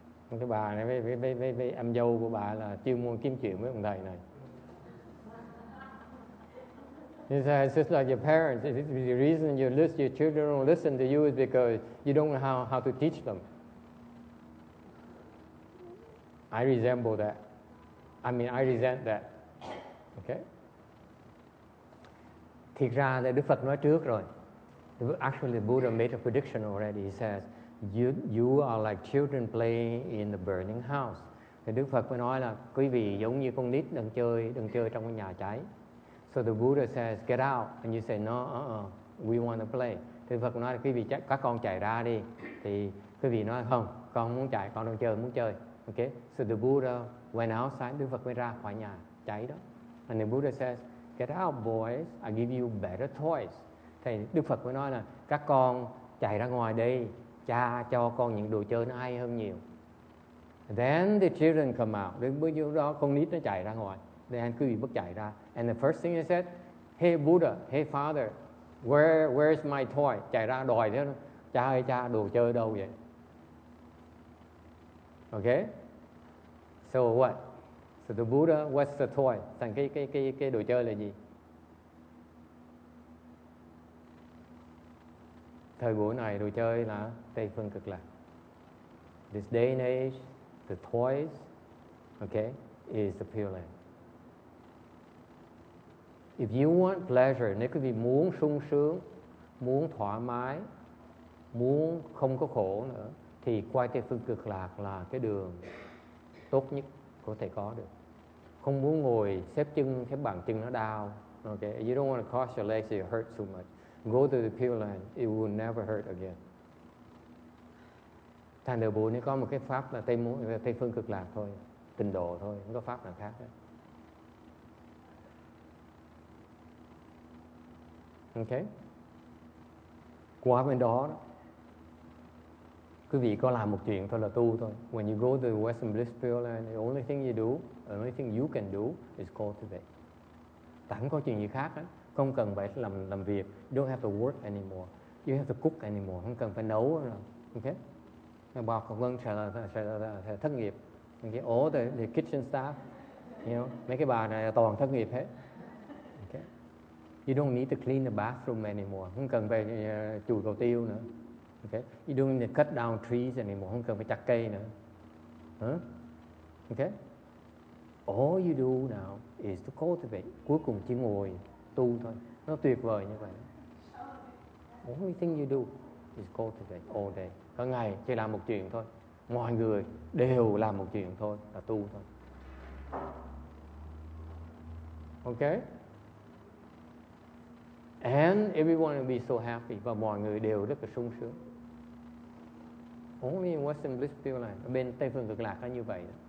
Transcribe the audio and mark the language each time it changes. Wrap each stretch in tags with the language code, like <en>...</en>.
<vi>Cái bà này với em dâu của bà là chuyên môn kiếm chuyện với ông thầy này.</vi> <en>It's just like your parents. The reason your children don't listen to you is because you don't know how to teach them. I resemble that. I resent that. Okay?</en> <vi>Thiệt ra là Đức Phật nói trước rồi.</vi> <en>Actually, the Buddha made a prediction already. He says, You are like children playing in the burning house.</en> <vi>Thì Đức Phật mới nói là quý vị giống như con nít đừng chơi trong cái nhà cháy.</vi> <en>So the Buddha says, get out, and you say, no, we want to play.</en> <vi>Thì Phật nói là quý vị các con chạy ra đi. Thì quý vị nói không, con muốn chạy, con muốn chơi.</vi> <en>Okay? So the Buddha went outside,</en> <vi>Đức Phật mới ra khỏi nhà cháy đó.</vi> <en>And the Buddha says, get out boys, I give you better toys.</en> <vi>Thì Đức Phật mới nói là các con chạy ra ngoài đi, cha cho con những đồ chơi nó hay hơn nhiều.</vi> <en>Then the children come out.</en> <vi>Đến bữa đó con nít nó chạy ra ngoài.</vi> <en>Then</en> <vi>quý vị bước chạy ra.</vi> <en>And the first thing he said, hey Buddha, hey father, where's my toy?</en> <vi>Chạy ra đòi thế. Cha ơi cha, đồ chơi đâu vậy?</vi> <en>Okay? So what? So the Buddha, what's the toy?</en> <vi>Thành cái đồ chơi là gì? Thời buổi này đồ chơi là Tây phương cực lạc.</vi> <en>This day and age, the toys, okay, is the Pure Land. If you want pleasure,</en> <vi>nếu quý vị muốn sung sướng, muốn thoải mái, muốn không có khổ nữa, thì quay Tây phương cực lạc là cái đường tốt nhất có thể có được. Không muốn ngồi xếp bàn chân nó đau.</vi> <en>Okay, you don't want to cross your legs, it hurts so much. Go to the Pure Land, it will never hurt again.</en> <vi>Thành đời Bụi có một cái pháp là Tây phương cực lạc thôi, tịnh độ thôi, không có pháp nào khác hết.</vi> <en>Okay.</en> <vi>Qua bên đó, quý vị có làm một chuyện thôi là tu thôi.</vi> <en>When you go to the Western Bliss Pure Land, the only thing you do, the only thing you can do is cultivate.</en> <vi>Chẳng có chuyện gì khác hết. Không cần phải làm việc.</vi> <en>You don't have to work anymore. You don't have to cook anymore.</en> <vi>Không cần phải nấu nữa.</vi> <en>Okay?</en> <vi>Bà Phật Vân sẽ thất nghiệp.</vi> <en>Okay? All the kitchen staff, you know,</en> <vi>mấy cái bà này toàn thất nghiệp hết.</vi> <en>Okay? You don't need to clean the bathroom anymore.</en> <vi>Không cần phải chùi cầu tiêu nữa.</vi> <en>Okay? You don't need to cut down trees anymore.</en> <vi>Không cần phải chặt cây nữa.</vi> <en>Okay? All you do now is to cultivate.</en> <vi>Cuối cùng chỉ ngồi tu thôi. Nó tuyệt vời như vậy.</vi> <en>Only thing you do is cultivate all day.</en> <vi>Cả ngày chỉ làm một chuyện thôi. Mọi người đều làm một chuyện thôi, là tu thôi.</vi> <en>Okay? And everyone will be so happy.</en> <vi>Và mọi người đều rất là sung sướng.</vi> <en>Only in Western Bliss Pure Land.</en> <vi>Ở bên Tây phương cực lạc là như vậy.</vi>